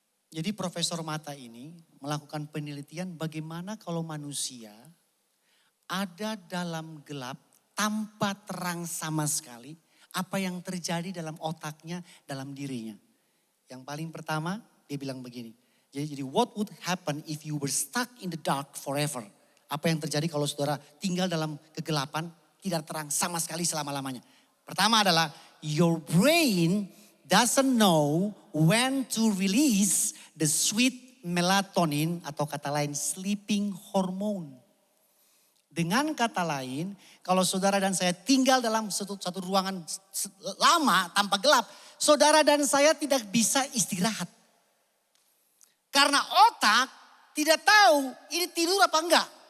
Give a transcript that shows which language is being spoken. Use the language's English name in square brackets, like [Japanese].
[Indonesian] Jadi profesor mata ini melakukan penelitian bagaimana kalau manusia ada dalam gelap, tanpa terang sama sekali, apa yang terjadi dalam otaknya, dalam dirinya. Yang paling pertama, dia bilang begini. Jadi [English] what would happen if you were stuck in the dark forever? [Indonesian] Apa yang terjadi kalau saudara tinggal dalam kegelapan, tidak terang sama sekali selama-lamanya. Pertama adalah, [English] your brain doesn't know when to release the sweet [Indonesian] melatonin atau kata lain sleeping hormone. Dengan kata lain, kalau saudara dan saya tinggal dalam satu ruangan lama tanpa gelap, saudara dan saya tidak bisa istirahat. Karena otak tidak tahu ini tidur apa enggak.